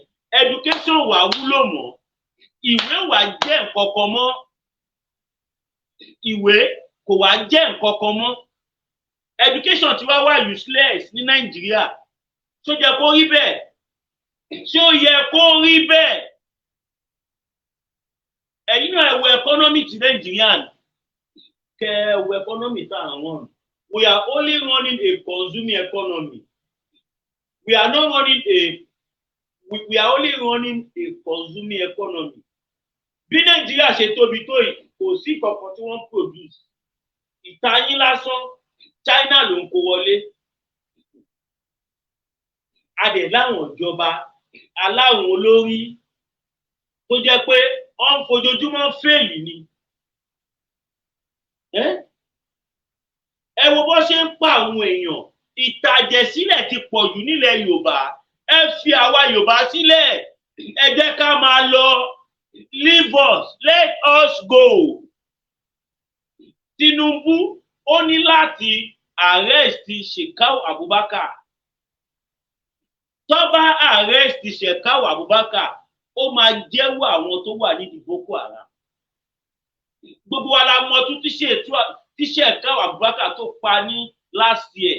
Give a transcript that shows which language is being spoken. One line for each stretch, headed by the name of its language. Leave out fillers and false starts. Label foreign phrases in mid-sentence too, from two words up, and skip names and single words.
Yoruba: Education wà wúlò mọ́, ìwé wà jẹ́ nǹkan kan mọ́, ìwé kò wá jẹ́ nǹkan kan mọ́. Education ti wá useless ní Nàìjíríà. Ṣó jẹ́ kó rí bẹ́ẹ̀? Ṣé ó yẹ kó rí bẹ́ẹ̀? Ẹ̀yin náà ẹ wo economy ti Nàìjíríà kẹ ẹ wo economy tá à ń run.
English: We are only running a consuming economy. We are not running we are only running a consuming economy.
Yoruba: Bí Nàìjíríà ṣe tóbi tó yìí kò sí kankan tí wọ́n produce. Ìtayín lásán China ló ń kó wọlé. A dẹ̀ láwọn ìjọba aláwọn olórí tó jẹ́ pé wọ́n ń fojoojúmọ́ fèèlì ni. Ẹ wo bó ṣe ń pa àwọn èèyàn. Ìtàjẹ̀sílẹ̀ ti pọ̀ jù nílẹ̀ Yorùbá. Ẹ fi àwa Yorùbá sílẹ̀. Ẹ jẹ́ ká máa lọ.
English: Leave us, let us go.
Yoruba: Tinubu ó ní láti arrest Shekau Abubakar. Tó bá arrest Shekau Abubakar ó máa jẹ́wọ́ àwọn tó wà nídìí Boko Haram. Gbogbo wa la mọ̀ tún tí Shekau Abubakar tó pa ní
English: last year.